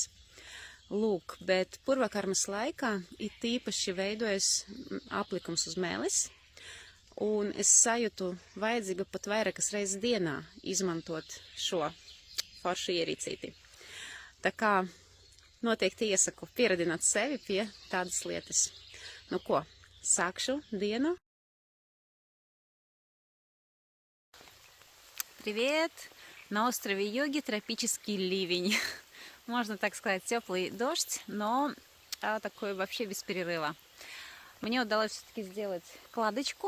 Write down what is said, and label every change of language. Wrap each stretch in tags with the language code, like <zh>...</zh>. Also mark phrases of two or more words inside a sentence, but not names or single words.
<lv>Lūk, bet purvakarmas laikā it īpaši veidojas aplikums uz mēles, un es sajūtu vajadzīgu pat vairākas reizes dienā izmantot šo foršu ierīcīti. Tā kā noteikti iesaku pieradināt sevi pie tādas lietas. Nu ko, sākšu dienu.</lv> <ru>Привет! На острове Йоги тропический ливень. Можно так сказать, теплый дождь, но такой вообще без перерыва. Мне удалось все-таки сделать кладочку.</ru>